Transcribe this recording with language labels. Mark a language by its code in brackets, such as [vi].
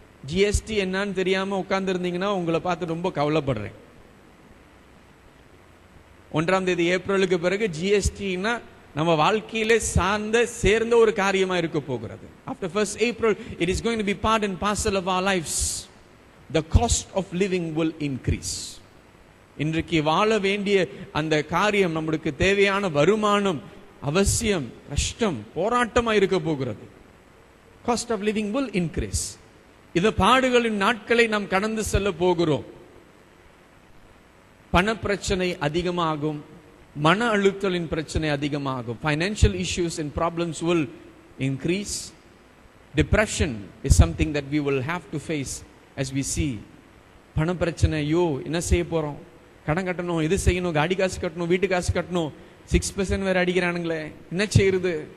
[ta] GST என்னன்னு தெரியாம உட்கார்ந்து இருந்தீங்கன்னா உங்களை பார்த்து ரொம்ப கவலைப்படுறேன். 1ஆம் தேதி ஏப்ரலுக்கு பிறகு ஜிஎஸ்டினா நம்ம வாழ்க்கையிலே சேர்ந்த ஒரு காரியமா இருக்க போகிறது. [en] After 1st April, it is going to be part and parcel of our lives. The cost of living will increase. [ta] இன்றைக்கு வாழ வேண்டிய அந்த காரியம், நம்மளுக்கு தேவையான வருமானம் அவசியம், கஷ்டம், போராட்டமா இருக்க போகிறது. [en] Cost of living will increase. [ta] இந்த பாடுகளின் நாட்களை நாம் கடந்து செல்ல போகிறோம். பண பிரச்சனை அதிகமாகும், மன அழுத்தலின் பிரச்சனை அதிகமாகும். [en] Financial issues and problems will increase. Depression is something that we will have to face as we see. [ta] பண பிரச்சனை, என்ன செய்ய போறோம், கடன் கட்டணும், இது செய்யணும், காடி காசு கட்டணும், வீட்டு காசு கட்டணும், 6% வேற அடிக்கிறானுங்களே, என்ன செய்யறது?